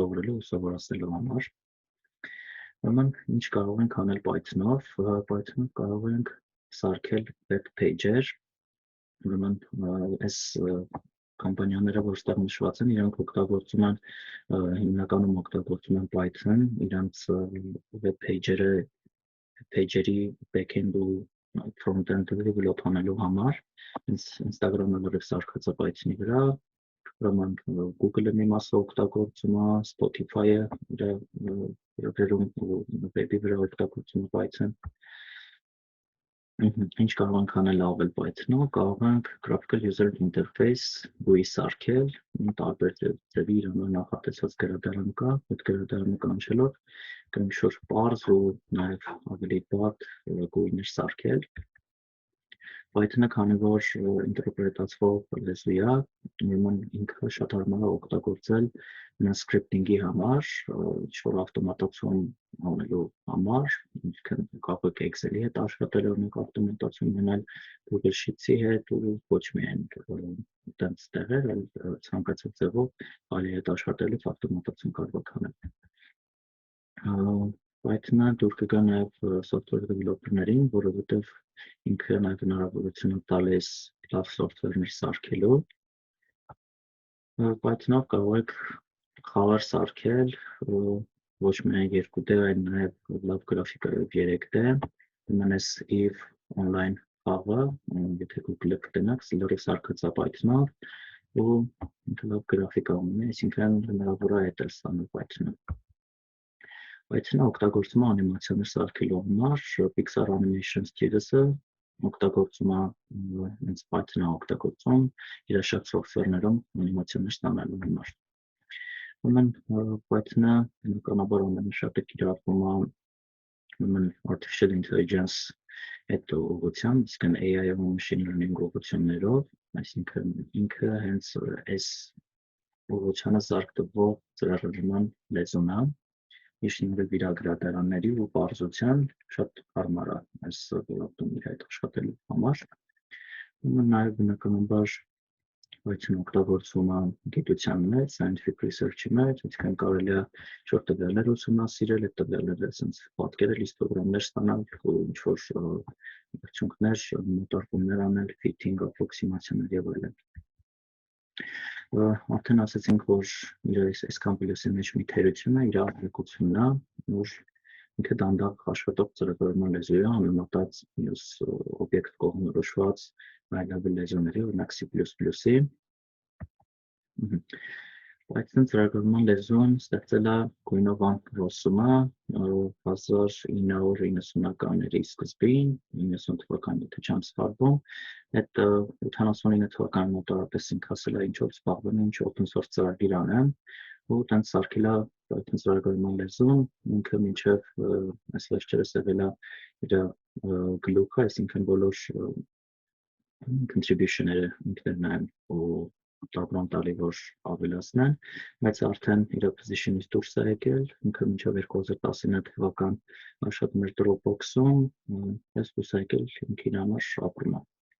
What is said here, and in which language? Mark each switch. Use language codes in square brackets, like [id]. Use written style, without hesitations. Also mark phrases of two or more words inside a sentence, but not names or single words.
[hy] սովորելու ու սովորացնելու համար։ Ուրեմն ինչ կարող ենք անել Python-ով, Python-ով կարող ենք սարքել [en] web page- [hy] եր, ուրեմն այս կամպանիաները, որ ստեղ նշված են, իրանք օգտագործում են հիմնականում օգտագործում են Python, իրանք web page-երի back-end ու front-end-ը develop անելու համար, Instagram-ը լրիվ սարքած է Python-ի վրա, ուրեմն Google-ը մի մասը օգտագործում է, Spotify-ը իր գրում web-ի վրա օգտագործում է Python։ Ինչ կարող ենք անել ավել Python-ով, կարող ենք [en] graphical user interface GUI [hy] սարքել, տարբեր ձևի իրենով նախատեսված գրադարան կա, այդ գրադարանը կանչելով կարող ինչ-որ պարզ ու նաև ավելի բարդ GUI-ներ սարքել։ Python-ը քանի որ ինտերպրետացվող լեզու է, ուրեմն ինքը շատ հարմար է օգտագործել scripting-ի համար, ինչ-որ ավտոմատացում անելու համար, ինչքան կարող եք Excel-ի հետ աշխատել, օրինակ ավտոմատացում ունենալ Google Sheets-ի հետ ու ոչ միայն այդպես տեղեր, այլ ցանկացած ձևով այլ հետ աշխատելուց ավտոմատացում կարող եք անել։ Python-ը դուր կգա նաև [en] software developer- [hy] ներին, որովհետև ինքը նաև հնարավորություն է տալիս լավ software-ներ սարքելու։ Python-ով կարող եք խաղեր սարքել, ոչ միայն 2D, այլ նաև լավ գրաֆիկայով 3D, ուրեմն [en] if online [hy] խաղը, եթե Google-ը կտնակ, լրիվ սարքած է Python-ով, ու ինքը լավ գրաֆիկա ունի, այսինքն հնարավոր է հետել ստանալ Python-ով։ Python-ը օգտագործում է անիմացիաներ սարքելու համար, Pixar Animation Studios-ը օգտագործում է հենց Python-ը օգտագործում իր շատ software-ներում անիմացիաներ ստանալու համար։ Ուրեմն Python-ը բնականաբար ամենաշատը կիրառվում է ուրեմն [en] artificial intelligence [hy] այդ ուղղությամբ, իսկն AI-ով ու [en] machine learning [hy] ուղղություններով, այսինքն ինքը հենց այս ուղղությանը զարգտվող ծրագրման լեզուն է, Իշնորհիվ իր գրադարանների ու պարզության շատ հարմար է այս ոլորտում իր հետ աշխատելու համար։ Նաև բնականաբար Python օգտագործվում է գիտության մեջ, [en] scientific research- [hy] ի մեջ, այսինքն կարելի է ինչ-որ տվյալներ ուսումնասիրել, այդ տվյալները ասենց պատկերել, հիստոգրամներ ստանալ, ու ինչ-որ արդյունքներ, մոտարկումներ անել, fitting, approximation-ներ եւ այլն։ Արդեն ասացինք, որ իր այսքան պլյուսի մեջ մի թերություն է, իր արտադրությունն է, որ ինքը դանդաղ աշխատող ծրագրման լեզու է, համեմատած մյուս օբյեկտ կողմնորոշված high-level լեզուների, օրինակ C++-ի։ Python ծրագրման լեզուն ստեղծել է Գույնովան Ռոսումը 1990-ականների սկզբին, 90 թվականին եթե չեմ սխալվում, այդ 89 թվականին մոտավորապես ինքը ասել է ինչ-որ զբաղվում ինչ [en] open source [hy] ծրագիր անեմ, ու տենց սարքել է Python ծրագրման լեզուն, ինքը մինչև այս վերջերս եղել է իր գլուխը, այսինքն բոլոր contribution-ները ինքներն են ու Տաբրան տալի, որ ավելացնեն, բայց արդեն իր position-ից դուրս է եկել, ինքը մինչև 2019 թվական աշխատում էր Dropbox-ում, ես դուրս է եկել ինքը իր համար ապրում է։